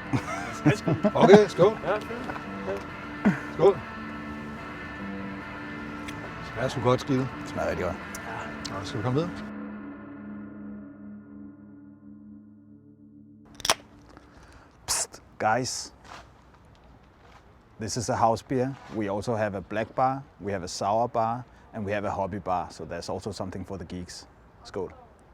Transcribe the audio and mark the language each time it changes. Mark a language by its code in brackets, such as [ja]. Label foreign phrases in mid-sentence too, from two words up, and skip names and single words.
[da] Jeg skal skyde. Okay, skål. Ja, fint. Skål. Det smager sgu godt skide. Det smager rigtig godt. Nå, skal vi komme videre? Psst, [en] guys. This is a house beer. We also have a black bar, we have a sour bar, and we have a hobby bar. So there's also something for the geeks. [da] Skål.